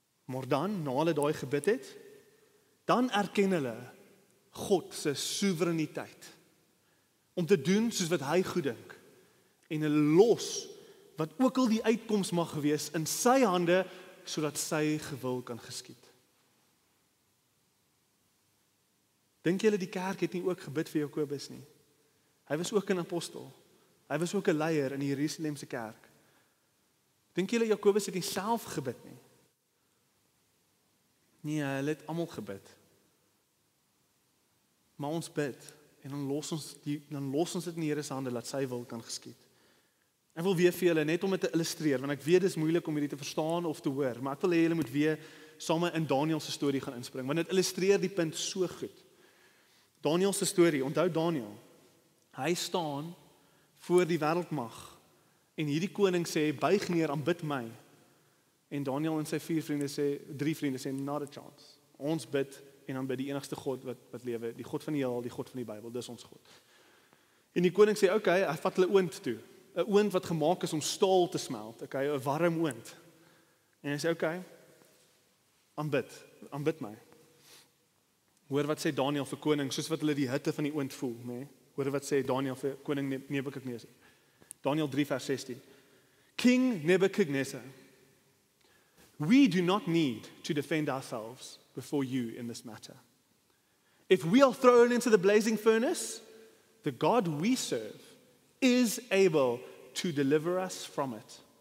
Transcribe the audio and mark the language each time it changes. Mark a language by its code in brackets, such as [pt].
[af] Maar dan, na hulle daai gebid het, dan erken hulle God se soewereiniteit om te doen soos wat hy goed dink en hulle los wat ook al die uitkoms mag gewees in sy hande sodat sy gewil kan geskied. Dink julle die kerk het nie ook gebid vir Jakobus nie? Hy was ook 'n apostel. Hy was ook 'n leier in die Jerusalemse kerk. Dink julle Jakobus het nie self gebid nie? Nee, hulle het almal gebid. Maar ons bid en dan los ons dit in die Here se hande, laat sy wil kan geskied. Ek wil weer vir julle, net om dit te illustreer, want ek weet dit is moeilik om hierdie te verstaan of te hoor, maar ek wil hê julle moet weer saam in Daniel se storie gaan inspring, want dit illustreer die punt so goed. Daniel se storie, onthou Daniel, hy staan voor die wêreldmag, en hierdie koning sê, buig neer, aanbid my. En Daniel en sy 3 vriende sê, [en] not a chance. [af] Ons bid en dan by die enigste God wat lewe, die God van die heelal, die God van die Bybel, dis ons God. En die koning sê, okay, hy vat hulle oond toe. 'n Oond wat gemaak is om staal te smelt, okay, 'n warm oond. En hy sê, okay, aanbid my. Hoor wat sê Daniel vir koning, soos wat hulle die hitte van die oond voel, nee? Hoor wat sê Daniel vir koning Nebukadnesar. Daniel 3 vers 16. [en] King Nebuchadnezzar, we do not need to defend ourselves before you in this matter. If we are thrown into the blazing furnace, the God we serve is able to deliver us from it.